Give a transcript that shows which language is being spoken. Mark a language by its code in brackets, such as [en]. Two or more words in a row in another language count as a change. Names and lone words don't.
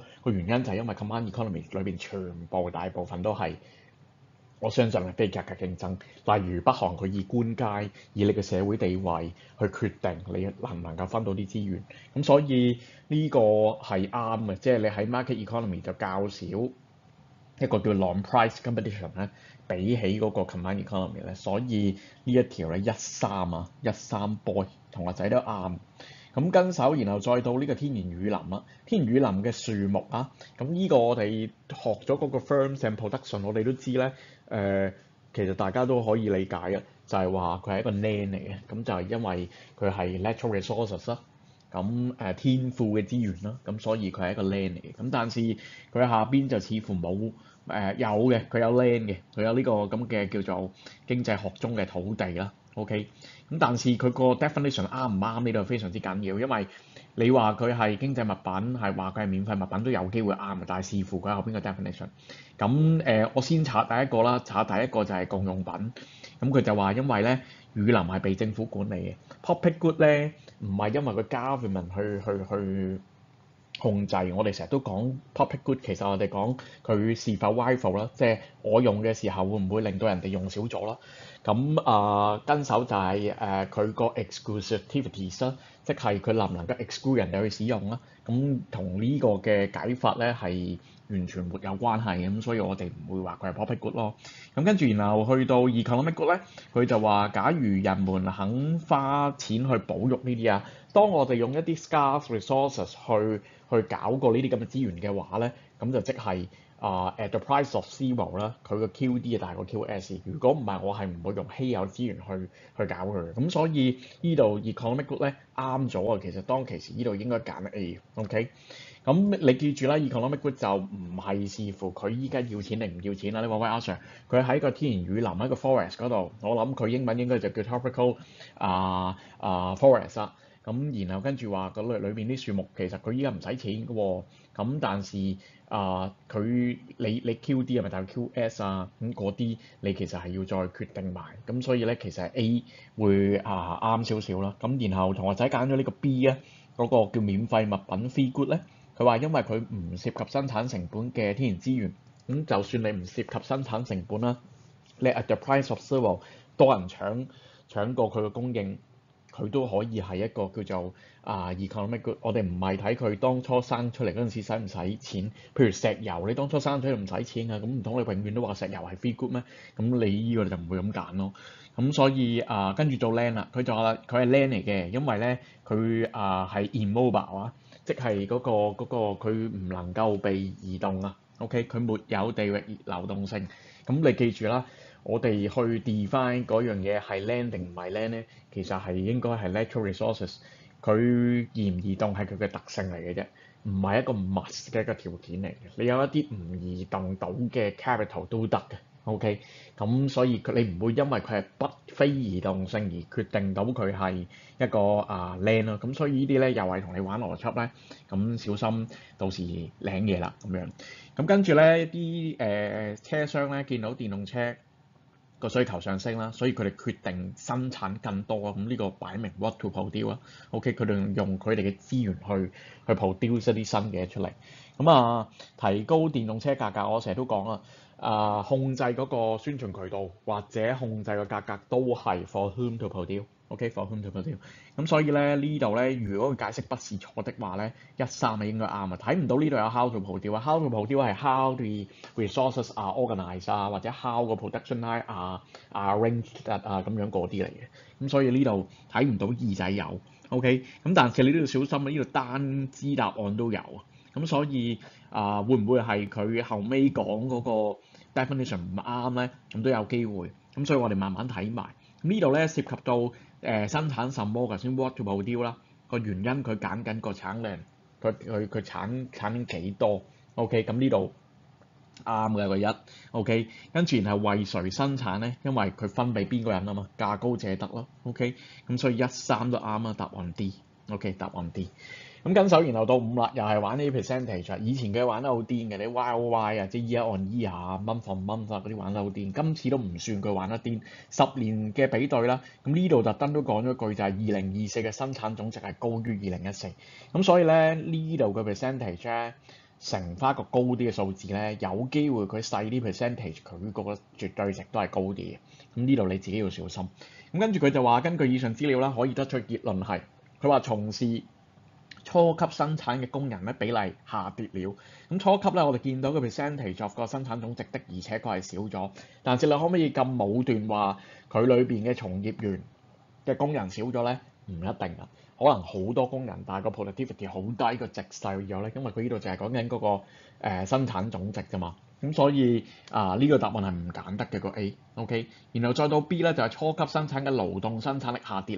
[yue] 個原因就係因為 [en] command economy [yue] 裏邊全部大部分都係我相信係非價格競爭。例如北韓佢以官階，以你嘅社會地位去決定你能唔能夠分到啲資源。咁所以呢個係啱嘅，即係你喺 [en] market economy [yue] 就較少一個叫 [en] long price competition [yue] 咧，比起嗰個 [en] command economy [yue] 咧，所以呢一條咧13 boy 同學仔都啱。咁跟手，然後再到呢個天然雨林啦，天然雨林嘅樹木啊，咁呢個我哋學咗嗰個 [en] firms and production， [yue] 我哋都知咧，其實大家都可以理解嘅，就係話佢係一個 land 嚟嘅，咁就係因為佢係 [en] natural resources [yue] 啦，咁天賦嘅資源啦，咁所以佢係一個 land 嚟嘅。咁但是佢下邊就似乎冇有嘅，佢有 land 嘅，佢有呢個咁嘅叫做經濟學中嘅土地啦。OK，咁但是佢個 definition 啱唔啱呢度非常之緊要，因為你話佢係經濟物品，係話佢係免費物品都有機會啱嘅，但係視乎佢後邊個 definition。咁我先查第一個啦，查第一個就係共用品。咁佢就話因為咧雨林係被政府管理嘅 [en] public good [yue] 咧，唔係因為個 government 去控制。我哋成日都講 [en] public good， [yue] 其實我哋講佢是否 rightful 啦，即係我用嘅時候會唔會令到人哋用少咗啦。咁跟手就係佢個 exclusivities 啦，即係佢能唔能夠 exclude 人哋去使用啦。咁同呢個嘅解法咧係完全沒有關係嘅，咁所以我哋唔會話佢係 [en] public good [yue] 咯。咁跟住然後去到 [en] economic good [yue] 咧，佢就話假如人們肯花錢去保育呢啲當我哋用一啲 [en] scarce resources [yue] 去搞過呢啲咁嘅資源嘅話咧，咁就即係 [en] at the price of zero [yue] 啦，佢個 QD 大過 QS。如果唔係，我係唔會用稀有資源去搞佢。咁所以呢度 [en] economic good [yue] 咧啱咗啊。其實當其時呢度應該揀 A。OK。咁你記住啦 ， [en] economic good [yue] 就唔係視乎佢依家要錢定唔要錢啦。你話喂阿 Sir，佢喺個天然雨林喺個 forest 嗰度，我諗佢英文應該就叫 [en] tropical forest [yue] 啦。咁然後跟住話個裏邊啲樹木其實佢依家唔使錢嘅喎，咁但是你 QD 係咪就係 QS 啊？咁嗰啲你其實係要再決定埋，咁所以咧其實 A 會啱少少啦。咁然後同學仔揀咗呢個 B 啊，嗰個叫免費物品 [en] free good [yue] 咧。佢話因為佢唔涉及生產成本嘅天然資源，咁就算你唔涉及生產成本啦，你 [en] at the price of zero [yue] 多人搶過佢嘅供應，佢都可以係一個叫做 [en] economic good。 [yue] 我哋唔係睇佢當初生出嚟嗰陣時使唔使錢，譬如石油，你當初生出嚟唔使錢啊，咁唔通你永遠都話石油係 [en] free good [yue] 咩？咁你呢個就唔會咁揀咯。咁所以跟住做 land 啦，佢就話佢係 land 嚟嘅，因為咧佢係 immobile 啊。即係佢唔能夠被移動啊。OK，佢沒有地域流動性。咁你記住啦，我哋去 define 嗰樣嘢係 land 定唔係 land 咧，其實係應該係 [en] natural resources。 [yue] 佢移唔移動係佢嘅特性嚟嘅啫，唔係一個 must 嘅一個條件嚟嘅。你有一啲唔移動到嘅 capital 都得嘅。OK，咁所以你唔會因為佢係非移動性而決定到佢係一個land 咯。咁所以呢啲咧又係同你玩邏輯咧，咁小心到時領嘢啦咁樣。咁跟住咧啲車商咧見到電動車個需求上升啦，所以佢哋決定生產更多啊。咁呢個擺明 [en] what to produce [yue] 啊。OK，佢哋用佢哋嘅資源去 produce 一啲新嘅出嚟。咁提高電動車價格，我成日都講啦。控制嗰個宣傳渠道或者控制個價格都係 [en] for whom to produce， [yue] OK， [en] for whom to produce。 [yue] 咁所以咧呢度咧，如果佢解釋不是錯的話咧，13係應該啱啊。睇唔到呢度有 [en] how to produce [yue] 啊， [en] how to produce [yue] 係 [en] how the resources are organised [yue] 啊，或者 how 個 [en] production line are arranged [yue] 咁樣嗰啲嚟嘅。咁所以呢度睇唔到二仔有 OK，咁但係你都要小心啊，呢度單支答案都有啊。咁所以會唔會係佢後尾講嗰個 definition 唔啱咧？咁都有機會。咁所以我哋慢慢睇埋。呢度咧涉及到生產什麼，頭先 [en] what to produce [yue] 啦，個原因佢揀緊個產量，佢產幾多 ？OK，咁呢度啱嘅個一 OK，跟住然後為誰生產咧？因為佢分俾邊個人啊嘛，價高者得咯。OK，咁所以13都啱啦，答案 D。OK，答案 D。咁跟手，然後到5啦，又係玩呢啲 percentage。以前佢玩得好癲嘅，你 YOY 啊，即係 [en] year on year [yue] 啊， [en] month on month [yue] 啊嗰啲玩得好癲。今次都唔算佢玩得癲，10年嘅比對啦。咁呢度特登都講咗句就係2024嘅生產總值係高於2014。咁所以咧呢度嘅 percentage 咧乘翻一個高啲嘅數字咧，有機會佢細啲 percentage 佢個絕對值都係高啲嘅。咁呢度你自己要小心。咁跟住佢就話根據以上資料啦，可以得出結論係佢話從事初級生產嘅工人咧比例下跌了。咁初級咧，我哋見到個 [en] percentage of [yue] 個生產總值的，而且確係少咗。但係你可唔可以咁武斷話佢裏邊嘅從業員嘅工人少咗咧？唔一定啊，可能好多工人，但係個 productivity 好低，個值細咗咧，因為佢呢度就係講緊嗰個生產總值啫嘛。咁所以呢個答案係唔揀得嘅個 A，OK，然後再到 B 咧就係初級生產嘅勞動生產力下跌啦。